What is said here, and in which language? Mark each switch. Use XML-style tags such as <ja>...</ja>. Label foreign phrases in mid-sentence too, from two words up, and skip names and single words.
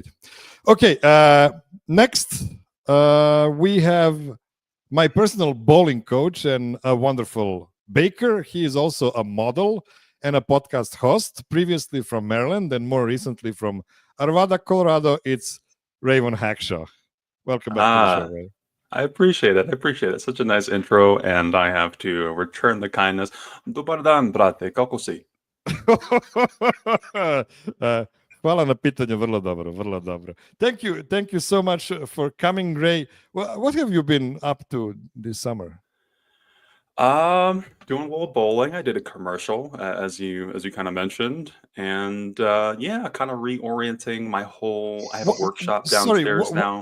<en>Okay, next we have my personal bowling coach and a wonderful baker. He is also a model and a podcast host, previously from Maryland and more recently from Arvada, Colorado. It's Rayvone Hackshaw. Welcome back to the show, Ray. I appreciate it. Such a nice intro, and I have to return the kindness.</en> <sr>Dobar dan, brate, kako si? Hvala na pitanju, vrlo dobro.</sr> <en>Thank you so much for coming, Ray. What have you been up to this summer? Doing a little bowling. I did a commercial, as you kind of mentioned, and yeah, kind of reorienting my whole. I have a workshop downstairs now.</en>